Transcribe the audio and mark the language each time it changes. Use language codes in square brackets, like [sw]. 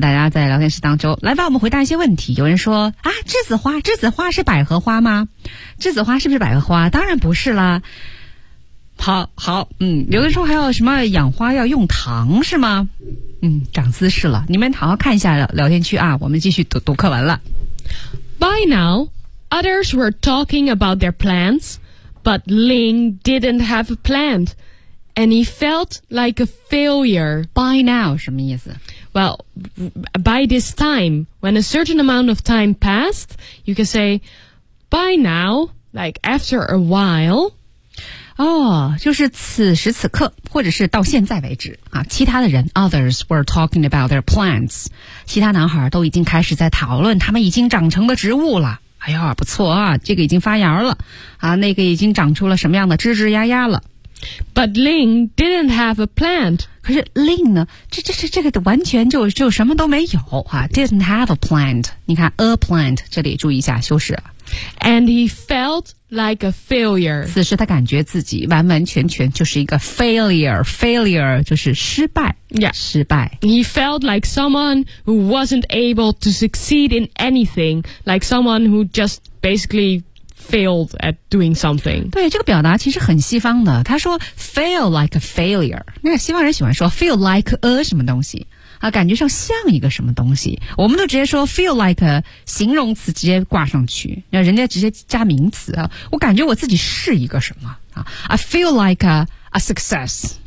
[zh] 大家在聊天室当中来帮我们回答一些问题。有人说啊，栀子花是百合花吗？栀子花是不是百合花？当然不是啦。好，有的时候还有什么养花要用糖是吗？长姿势了。你们好好看一下聊天区啊，我们继续读课文了。 [en] By now, others were talking about their plants, but Ling didn't have a plant. And he felt like a failure. By now, [zh] 什么意思？ [en] Well, by this time, when a certain amount of time passed, you can say, by now, like after a while. [zh] 哦，就是此时此刻，或者是到现在为止啊。其他的人 [en] ，others were talking about their plants. [zh] 其他男孩都已经开始在讨论他们已经长成的植物了。哎呦，不错啊，这个已经发芽了啊，那个已经长出了什么样的枝枝丫丫了。 [en] But Ling didn't have a plant. [zh] 可是 Ling 呢？这个完全就什么都没有啊 ！ [en] Didn't have a plant. [zh] 你看 [en] a plant [zh] 这里注意一下修饰。 [en] And he felt like a failure. [zh] 此时他感觉自己完完全全就是一个 failure. Failure 就是失败。 [en] Yeah. [zh] 失败。 [en] He felt like someone who wasn't able to succeed in anything, like someone who just basically. Failed at doing something. [zh] 对，这个表达其实很西方的。他说 [en] feel like a failure. [zh] 那个西方人喜欢说 [en] feel like a [zh] 什么东西啊，感觉上像一个什么东西。我们都直接说 [en] feel like a [zh] 形容词直接挂上去，那人家直接加名词啊。我感觉我自己是一个什么啊 ？ [en] I feel like a success.